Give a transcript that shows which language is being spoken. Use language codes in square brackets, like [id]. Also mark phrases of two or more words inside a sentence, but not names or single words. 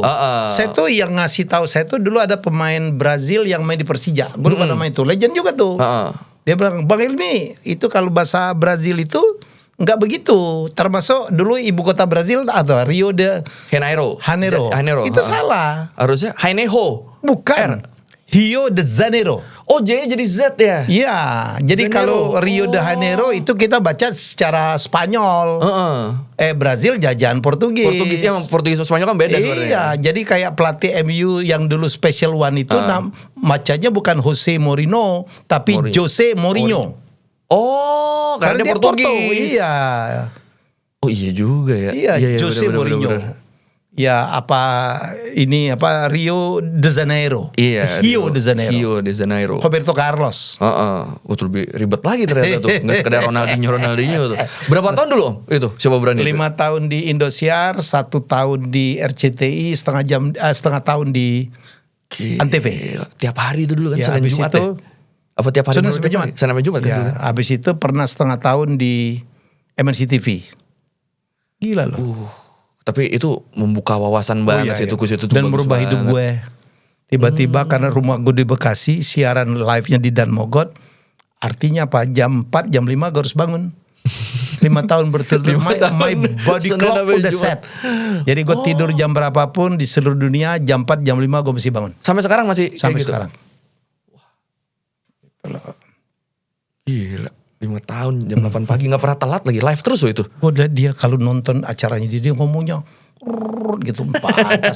[id] Saya tuh yang ngasih tahu saya tuh dulu ada pemain Brazil yang main di Persija. Gue lupa nama itu. Legend juga tuh. Dia bilang, Bang Ilmi, itu kalau bahasa Brazil itu nggak begitu. Termasuk dulu ibu kota Brazil atau Rio de Janeiro. Itu salah. Harusnya Janeiro. Bukan. Rio de Janeiro. Oh, J-nya jadi Z ya? Iya. Jadi kalau Rio de Janeiro itu kita baca secara Spanyol. Brazil jajahan Portugis. Portugis ya, Portugis sama Spanyol kan beda. Iya. Jadi kayak pelatih MU yang dulu Special One itu macanya bukan Jose Mourinho, tapi Jose Mourinho. Oh, karena dia Portugis. Iya. Oh iya juga ya. Iya, Jose Mourinho. Ya Rio de Janeiro. Iya. Rio de Janeiro. Roberto Carlos. Lebih ribet lagi ternyata tuh. Nggak sekedar Ronaldinho tuh. Berapa tahun dulu Om? Itu Siapa Berani? 5 tahun di Indosiar, 1 tahun di RCTI, setengah tahun di Antv. Tiap hari itu dulu kan Senin Jumat itu, Apa tiap hari? Senin sampai Jumat. Senin sampai Jumat kan. Habis itu pernah setengah tahun di MNC TV. Gila loh. Tapi itu membuka wawasan banget situ dan merubah hidup gue. Tiba-tiba karena rumah gue di Bekasi, siaran live-nya di Dan Mogot. Artinya apa? Jam 4, jam 5 gue harus bangun. 5 tahun berturut-turut [en] my body clock [id] udah set. Jadi gue tidur jam berapapun di seluruh dunia, jam 4, jam 5 gue mesti bangun. Sampai sekarang masih sampai gitu? Sekarang. Gila. 5 tahun jam 8 pagi gak pernah telat lagi, live terus loh itu. Udah dia kalau nonton acaranya dia ngomongnya gitu pantas.